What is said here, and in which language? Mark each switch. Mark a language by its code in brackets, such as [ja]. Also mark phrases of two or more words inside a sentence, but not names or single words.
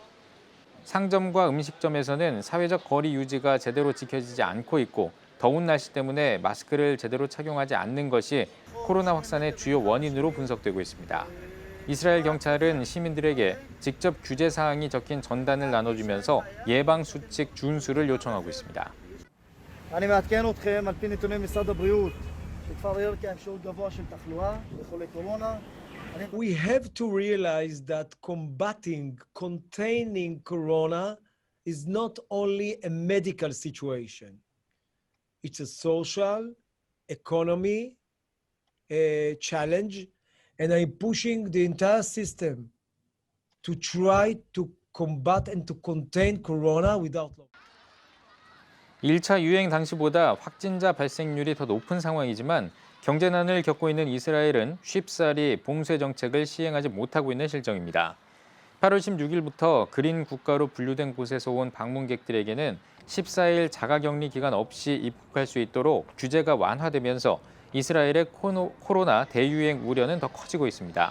[ko] 상점과 음식점에서는 사회적 거리 유지가 제대로 지켜지지 않고 있고 더운 날씨 때문에 마스크를 제대로 착용하지 않는 것이 코로나 확산의 주요 원인으로 분석되고 있습니다. 이스라엘 경찰은 시민들에게 직접 규제 사항이 적힌 전단을 나눠주면서 예방 수칙 준수를 요청하고 있습니다. [he] אני מעדכן אתכם על פי נתוני משרד הבריאות שכפר ירכא עם שיעור גבוה של תחלואה לחולי קורונה. [en] We have to realize that containing corona is not only a medical situation. It's a social, economy challenge and I'm pushing the entire system to try to combat and to contain corona without law. [ko] 1차 유행 당시보다 확진자 발생률이 더 높은 상황이지만 경제난을 겪고 있는 이스라엘은 쉽사리 봉쇄 정책을 시행하지 못하고 있는 실정입니다. 8월 16일부터 그린 국가로 분류된 곳에서 온 방문객들에게는 14일 자가격리 기간 없이 입국할 수 있도록 규제가 완화되면서 이스라엘의 코로나 대유행 우려는 더 커지고 있습니다.